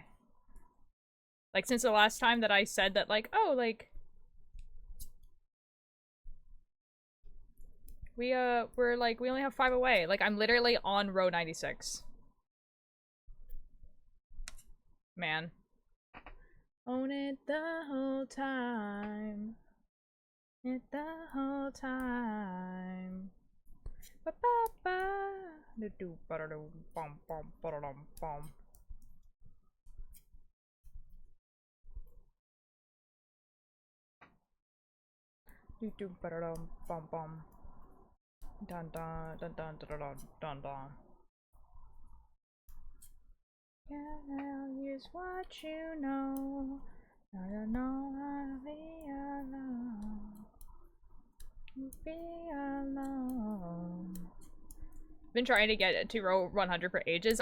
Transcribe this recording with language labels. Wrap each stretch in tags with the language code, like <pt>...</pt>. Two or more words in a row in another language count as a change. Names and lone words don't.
<en>Like since the last time that I said that like, oh, like we're like, we only have 5 away. Like I'm literally on row 96. Man. Own it the whole time. It the whole time. Ba ba ba. Do do ba da do bum bum ba da dum bum. Do do ba da dum bum bum. Dun dun dun dun dun dun dun dun. Can't use what you know. I don't know how to be alone. Be alone. Been trying to get to row 100 for ages.</en>